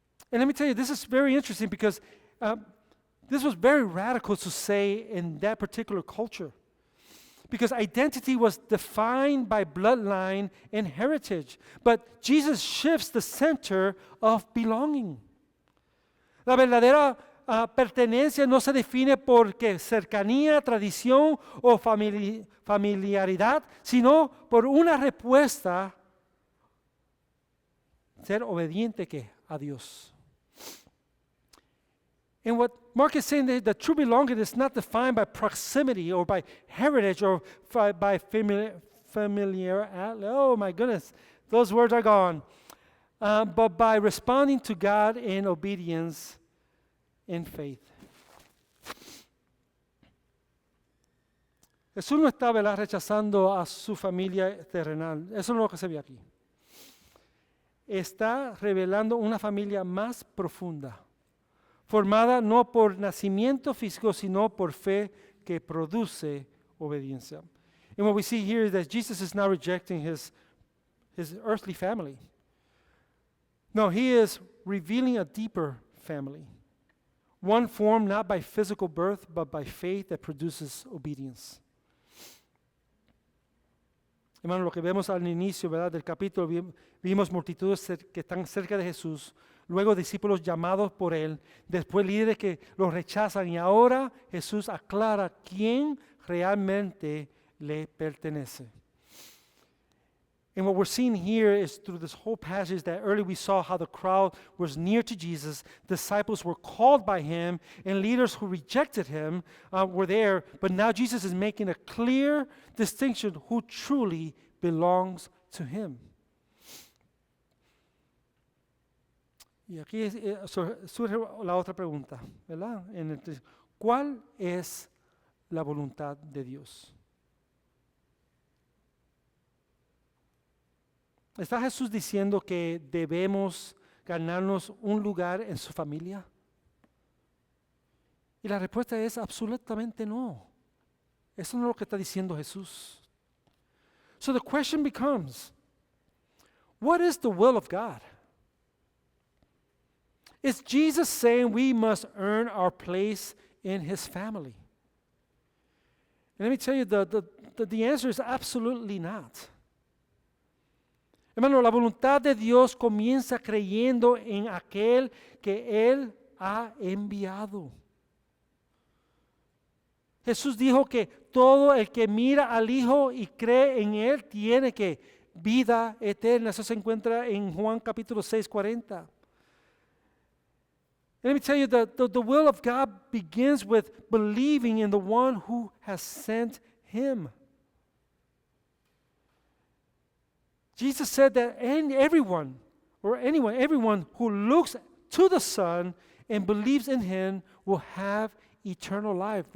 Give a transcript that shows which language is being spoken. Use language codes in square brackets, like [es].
[en] And let me tell you, this is very interesting because this was very radical to say in that particular culture. Because identity was defined by bloodline and heritage. But Jesus shifts the center of belonging. [es] La verdadera pertenencia no se define por cercanía, tradición o familiaridad, sino por una respuesta, ser obediente a Dios. [en] And what Mark is saying, that true belonging is not defined by proximity or by heritage or by familiarity. Oh my goodness, those words are gone. But by responding to God in obedience in faith. [es] Jesús no está, ¿verdad?, rechazando a su familia terrenal. Eso es lo que se ve aquí. Está revelando una familia más profunda, formada no por nacimiento físico, sino por fe que produce obediencia. [en] And what we see here is that Jesus is not rejecting his earthly family. No, he is revealing a deeper family. One formed not by physical birth, but by faith that produces obedience. [es] Hermano, lo que vemos al inicio, ¿verdad?, del capítulo, vimos multitudes que están cerca de Jesús, luego discípulos llamados por Él, después líderes que los rechazan y ahora Jesús aclara quién realmente le pertenece. [en] And what we're seeing here is through this whole passage that earlier we saw how the crowd was near to Jesus, disciples were called by Him, and leaders who rejected Him were there, but now Jesus is making a clear distinction who truly belongs to Him. [es] Y aquí surge la otra pregunta, ¿verdad? ¿Cuál es la voluntad de Dios? ¿Está Jesús diciendo que debemos ganarnos un lugar en su familia? Y la respuesta es absolutamente no. Eso no es lo que está diciendo Jesús. [en] So the question becomes, what is the will of God? Is Jesus saying we must earn our place in His family? And let me tell you, the answer is absolutely not. [es] Hermano, la voluntad de Dios comienza creyendo en aquel que Él ha enviado. Jesús dijo que todo el que mira al Hijo y cree en Él tiene vida eterna. Eso se encuentra en Juan capítulo 6:40. [en] And let me tell you that the will of God begins with believing in the one who has sent Him. Jesus said that everyone who looks to the Son and believes in Him will have eternal life.